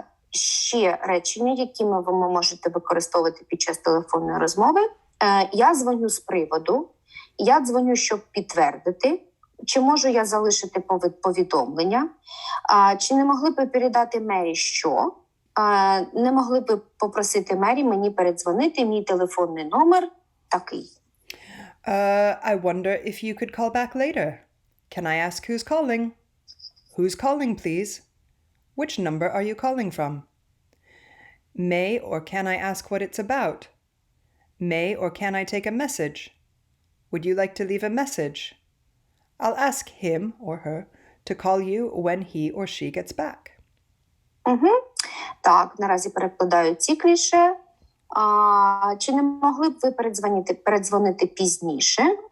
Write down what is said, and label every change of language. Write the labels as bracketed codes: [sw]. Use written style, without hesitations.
[uk] Ще речення, які ви можете використовувати під час телефонної розмови. Я дзвоню з приводу. Я дзвоню, щоб підтвердити. чи можу я залишити повідомлення, чи не могли б передати Мері що, не могли б попросити Мері мені передзвонити, мій телефонний номер такий. [en] I wonder if you could call back later. Can I ask who's calling? Who's calling, please? Which number are you calling from? May or can I ask what it's about? May or can I take a message? Would you like to leave a message? I'll ask him or her to call you when he or she gets back. [uk] Так, наразі перекладаю ці кліше. Чи не могли б ви передзвонити пізніше?